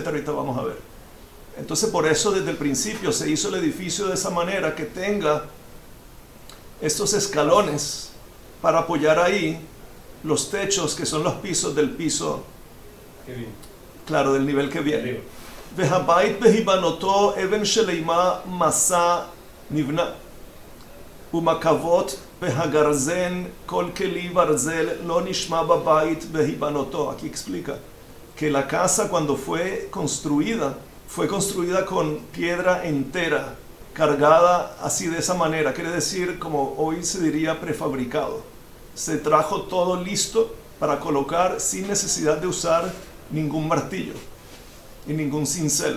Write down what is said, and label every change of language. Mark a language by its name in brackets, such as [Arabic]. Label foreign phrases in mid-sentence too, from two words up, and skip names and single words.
[Spanish] Ahorita vamos a ver. Entonces, por eso desde el principio se hizo el edificio de esa manera, que tenga estos escalones para apoyar ahí los techos, que son los pisos del piso, claro, del nivel que viene. [Hebrew] והבית בהבנתו אבן שלמה מסע נבנה ומקבות והגרזן כל כלי ברזל לא נשמע בבית בהבנתו. [Spanish] Aquí explica que la casa, cuando fue construida con piedra entera, cargada así de esa manera. Quiere decir, como hoy se diría, prefabricado. Se trajo todo listo para colocar sin necesidad de usar ningún martillo y ningún cincel.